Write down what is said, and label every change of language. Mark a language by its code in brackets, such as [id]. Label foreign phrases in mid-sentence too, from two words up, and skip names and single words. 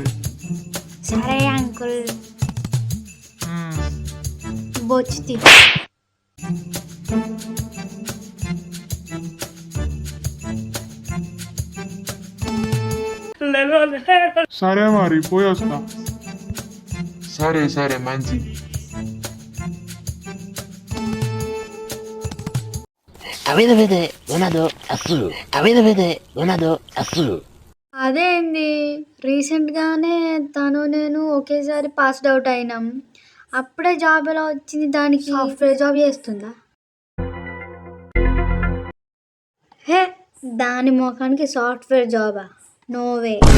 [te] సరే అంకుల్. బొచ్చి సరే మరి పోయి వస్తా. సరే మంచి. Avete, avete, donato a su. Avete, avete, donato a su. అదేంది, రీసెంట్ గానే తను నేను ఒకేసారి [en] passed out [te] అయినాం. అప్పుడే జాబ్ ఎలా వచ్చింది దానికి? [en] software job [te] చేస్తుందా? హే, దాని మొఖానికి [en] software job? no way.